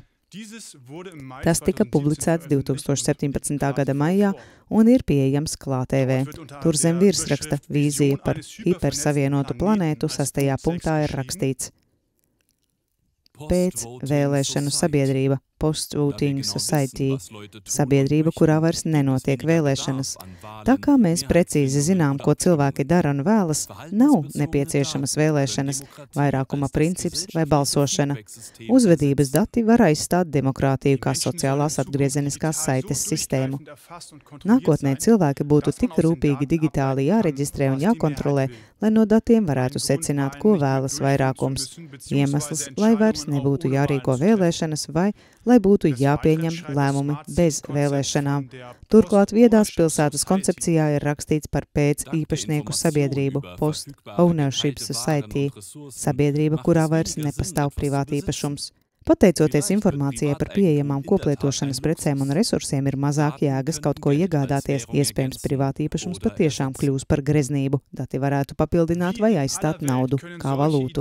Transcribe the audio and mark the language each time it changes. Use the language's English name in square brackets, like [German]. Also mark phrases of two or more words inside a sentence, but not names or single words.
[Latvian] Tas tika publicēts 2017. gada maijā un ir pieejams KlāTV. Tur zem virsraksta vīzija par hipersavienotu planētu 6. punktā ir rakstīts: pēc vēlēšanu sabiedrība, [English] post-voting society, [Latvian] sabiedrība, kurā vairs nenotiek vēlēšanas. Tā kā mēs precīzi zinām, ko cilvēki dara un vēlas, nav nepieciešamas vēlēšanas, vairākuma princips vai balsošana. Uzvedības dati var aizstāt demokrātiju kā sociālās atgriezeniskās saites sistēmu. Nākotnē cilvēki būtu tik rūpīgi digitāli jāreģistrē un jākontrolē, lai no datiem varētu secināt, ko vēlas vairākums. Iemesls, lai vairs nebūtu jārīko vēlēšanas vai lai būtu jāpieņem lēmumi bez vēlēšanām. Turklāt viedās pilsētas koncepcijā ir rakstīts par pēc īpašnieku sabiedrību, [English] post-ownership society, [Latvian] sabiedrība, kurā vairs nepastāv privātīpašums. Pateicoties informācijai par pieejamām koplietošanas precēm un resursiem, ir mazāk jēgas kaut ko iegādāties, iespējams privātīpašums patiešām kļūs par greznību. Dati varētu papildināt vai aizstāt naudu kā valūtu.